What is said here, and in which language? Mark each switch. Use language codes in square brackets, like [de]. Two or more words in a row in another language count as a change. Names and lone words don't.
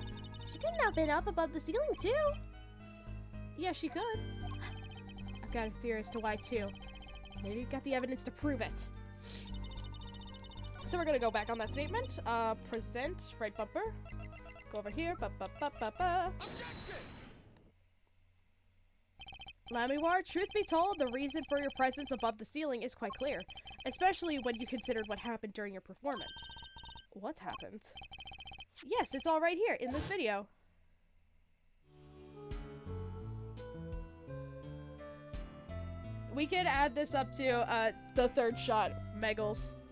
[en] She couldn't have been up above the ceiling, too. Yeah, she could. I've got a theory as to why, too. Maybe you've got the evidence to prove it. So we're gonna go back on that statement. Present, right bumper. Go over here. Ba-ba-ba-ba-ba. Lamiwar, truth be told, the reason for your presence above the ceiling is quite clear. Especially when you considered what happened during your performance. What happened? Yes, it's all right here in this video. We could add this up to the third shot, Meggles.